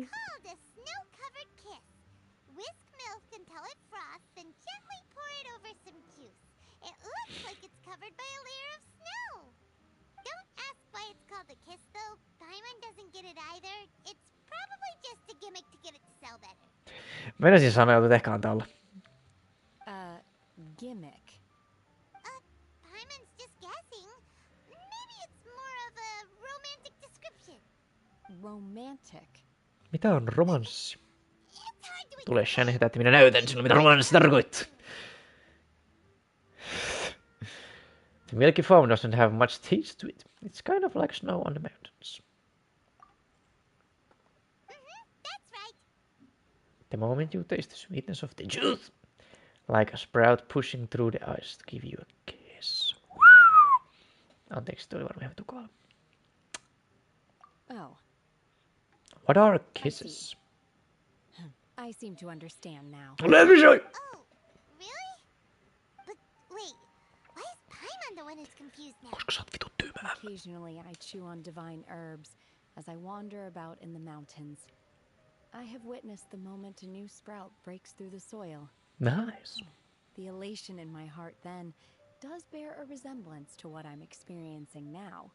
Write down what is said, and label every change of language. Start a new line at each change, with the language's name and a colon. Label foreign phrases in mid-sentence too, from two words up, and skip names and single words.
English: Called a snow-covered kiss. Whisk milk until it froths and gently pour it over some juice. It looks like it's covered by a layer of snow. Don't ask why it's called a kiss, though. Paimon doesn't get it either. It's probably just a gimmick to get it to sell better.
Finnish: Meinasin sanoa, että ehkä antaa olla.
English: Gimmick. Paimon's just guessing. Maybe it's more of a romantic description. Romantic.
Finnish: Mitä on romanssi?
English: It's hard to
Finnish: Tule Shen hetä, että minä näytän sinulle, mitä romanssi tarkoittaa.
English: The milky foam doesn't have much taste to it. It's kind of like snow on the mountains. That's right. The moment you taste the sweetness of the juice, like a sprout pushing through the ice to give you a kiss.
Finnish: Anteeksi, toi varmaan ihan tukala.
English: Oh. What are kisses? I seem to understand now. Let me show you! Oh, really? But wait, why is Paimon the one who's confused now?
Finnish: Koska sä oot vitun tyhmä.
English: Occasionally I chew on divine herbs as I wander about in the mountains. I have witnessed the moment a new sprout breaks through the soil. Nice. The elation in my heart then does bear a resemblance to what I'm experiencing now.